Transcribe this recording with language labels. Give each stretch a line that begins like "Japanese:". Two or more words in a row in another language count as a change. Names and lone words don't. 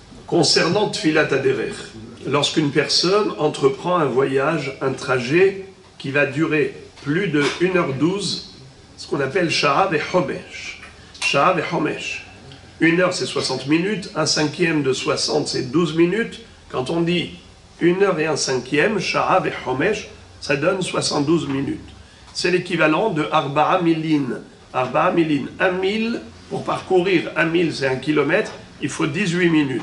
French: Concernant
Hebrew: תפילת הדרך,
French: lorsqu'une personne entreprend un voyage, un trajet qui va durer plus de 1h12, ce qu'on appelle
Hebrew: שעה וחומש. שעה וחומש.
French: 1 heure c'est 60 minutes, un cinquième de 60 c'est 12 minutes. Quand on dit 1 heure et un cinquième,
Hebrew: שעה וחומש,
French: ça donne 72 minutes. C'est l'équivalent de
Hebrew: ארבעה מילין. ארבעה מילין,
French: 1 mille, pour parcourir 1 mille c'est 1 kilomètre, il faut 18 minutes.